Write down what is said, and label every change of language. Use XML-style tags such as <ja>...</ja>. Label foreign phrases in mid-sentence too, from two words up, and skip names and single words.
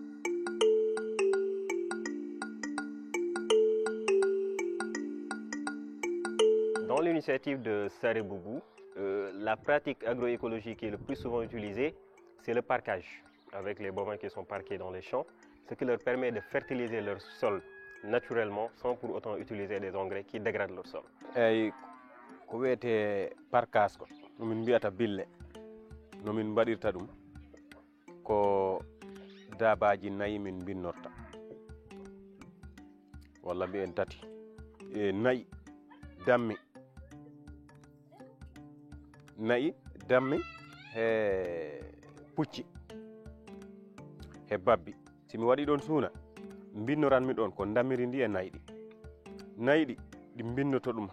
<fr>Dans l'initiative de Saré Boubou, la pratique agroécologique qui est le plus souvent utilisée, c'est le parquage, avec les bovins qui sont parqués dans les champs, ce qui leur permet de fertiliser leur sol naturellement sans pour autant utiliser des engrais qui dégradent leur sol.</fr> <ff>Ko wiyete parkas ko nomin mbiyata bille nomin mbaɗirta ɗum ko dabaji nayi min binnorta walla mbiyen tati nayi dammi he pucci he babbi simi waɗi ɗon suuna binnoranmi ɗon ko damiri ndi e nayi ɗi ɗi binnoto ɗum</ff>